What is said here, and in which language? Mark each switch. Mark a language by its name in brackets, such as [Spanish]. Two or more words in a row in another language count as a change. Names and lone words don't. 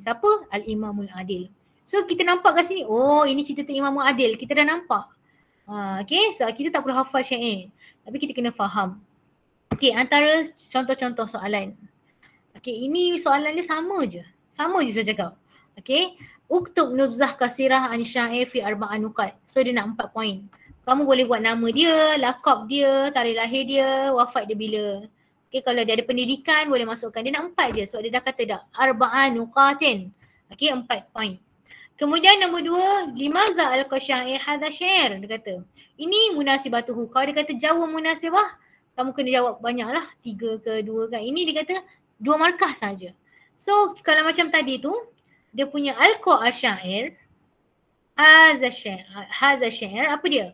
[Malay] Siapa? Al-Imamul Adil. So kita nampak kat sini, oh ini cerita tentang Imamul Adil. Kita dah nampak. Okay, so kita tak perlu hafal syair. Tapi kita kena faham. Okay, antara contoh-contoh soalan. Okay, ini soalan dia sama je. Sama je saya cakap. Okay. [Arabic] اكتب نبذة قصيرة عن الشاعر في أربع نقاط. [Malay] So dia nak 4 poin. kamu boleh buat nama dia, lakab dia, tarikh lahir dia, wafat dia bila. Okay, kalau dia ada pendidikan boleh masukkan. Dia nak 4 je sebab dia dah kata dah [Arabic] أربع نقاط. [Malay] Okay, 4 point. Kemudian nombor 2, [Arabic] لماذا القصير هذا الشعر. [Malay] Dia kata, ini munasibatuhu. Kalau dia kata jawab munasibah, kamu kena jawab banyak lah. 3 ke 2 kan. Ini dia kata 2 markah saja. So kalau macam tadi tu, dia punya [Arabic] القصير هذا الشعر, [Malay] apa dia?